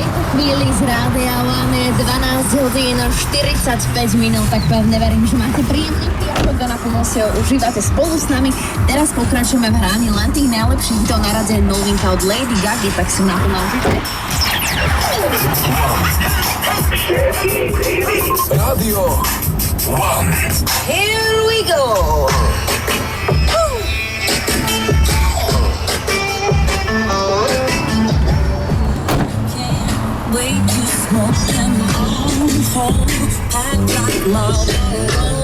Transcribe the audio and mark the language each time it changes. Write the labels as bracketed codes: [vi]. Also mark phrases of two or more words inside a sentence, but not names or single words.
[sk] chvíli z Rádia One, 12 hodín 45 minút, tak pevne verím, že máte príjemný piatok a naplno si ho užívate spolu s nami. Teraz pokračujeme v hraní len tých najlepších hitov na rade, novinka od Lady Gaga, tak si naplno užite. Radio One. [en] Here we go! Way too smoke them all whole, packed like Marlboro.